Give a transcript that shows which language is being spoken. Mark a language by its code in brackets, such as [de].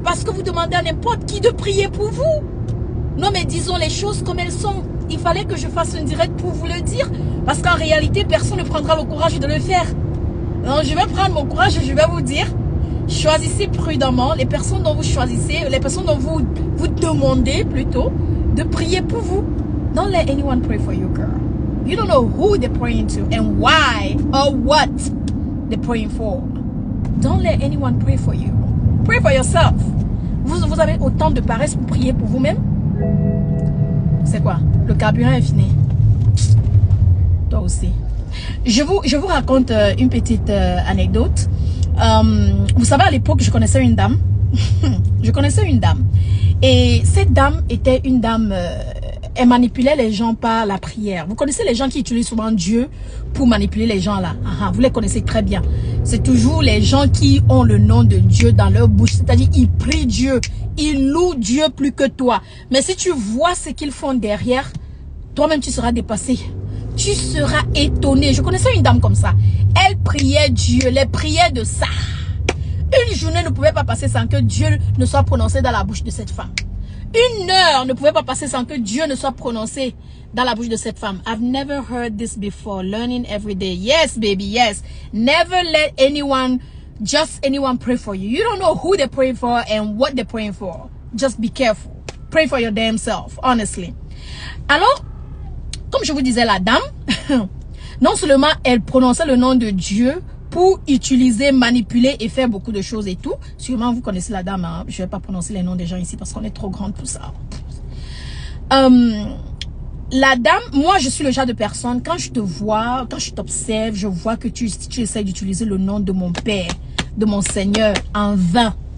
[fr] Parce que vous demandez à n'importe qui de prier pour vous. Non, mais disons les choses comme elles sont. Il fallait que je fasse un direct pour vous le dire. Parce qu'en réalité, personne ne prendra le courage de le faire. Donc, je vais prendre mon courage et je vais vous dire, choisissez prudemment les personnes dont vous choisissez, les personnes dont vous demandez plutôt de prier pour vous. [en] Don't let anyone pray for you, girl. You don't know who they're praying to and why or what they're praying for. Don't let anyone pray for you. Pray for yourself. [fr] Vous avez autant de paresse pour prier pour vous-même? C'est quoi? Le carburant est fini. Toi aussi. Je vous raconte une petite anecdote. Vous savez, à l'époque, je connaissais une dame. Je connaissais une dame. Et cette dame était une dame... elle manipulait les gens par la prière. Vous connaissez les gens qui utilisent souvent Dieu pour manipuler les gens là. Vous les connaissez très bien. C'est toujours les gens qui ont le nom de Dieu dans leur bouche. C'est-à-dire, ils prient Dieu. Ils louent Dieu plus que toi. Mais si tu vois ce qu'ils font derrière, toi-même tu seras dépassé. Tu seras étonné. Je connaissais une dame comme ça. Elle priait Dieu, les prières de ça. Une journée ne pouvait pas passer sans que Dieu ne soit prononcé dans la bouche de cette femme. Une heure ne pouvait pas passer sans que Dieu ne soit prononcé dans la bouche de cette femme. [en] I've never heard this before. Learning every day. Yes, baby, yes. Never let anyone, just anyone pray for you. You don't know who they're praying for and what they're praying for. Just be careful. Pray for your damn self, honestly. [fr] Alors, comme je vous disais, la dame, non seulement elle prononçait le nom de Dieu pour utiliser, manipuler et faire beaucoup de choses et tout. Sûrement, vous connaissez la dame. Hein? Je ne vais pas prononcer les noms des gens ici parce qu'on est trop grande pour ça. La dame, moi, je suis le genre de personne, quand je te vois, quand je t'observe, je vois que tu essaies d'utiliser le nom de mon Père, de mon Seigneur en vain.